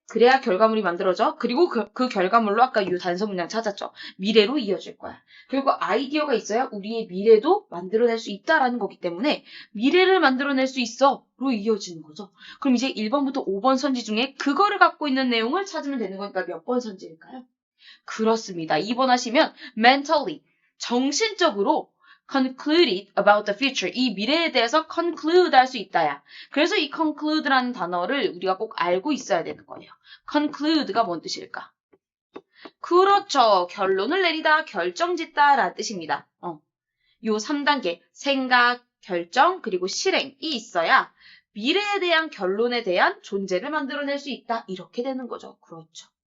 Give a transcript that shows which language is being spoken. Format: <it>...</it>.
<ko>그래야 결과물이 만들어져. 그리고 그 결과물로 아까 이 단서 문장 찾았죠. 미래로 이어질 거야. 그리고 아이디어가 있어야 우리의 미래도 만들어낼 수 있다라는 거기 때문에 미래를 만들어낼 수 있어. 로 이어지는 거죠. 그럼 이제 1번부터 5번 선지 중에 그거를 갖고 있는 내용을 찾으면 되는 거니까 몇 번 선지일까요? 그렇습니다. 2번 하시면</ko> <en>mentally,</en> <ko>정신적으로</ko> <en>concluded about the future.</en> <ko>이 미래에 대해서 conclude 할 수 있다야. 그래서 이 conclude라는 단어를 우리가 꼭 알고 있어야 되는 거예요. conclude가 뭔 뜻일까? 그렇죠. 결론을 내리다, 결정짓다 라는 뜻입니다. 요 3단계 생각, 결정, 그리고 실행이 있어야 미래에 대한 결론에 대한 존재를 만들어낼 수 있다. 이렇게 되는 거죠. 그렇죠.</ko>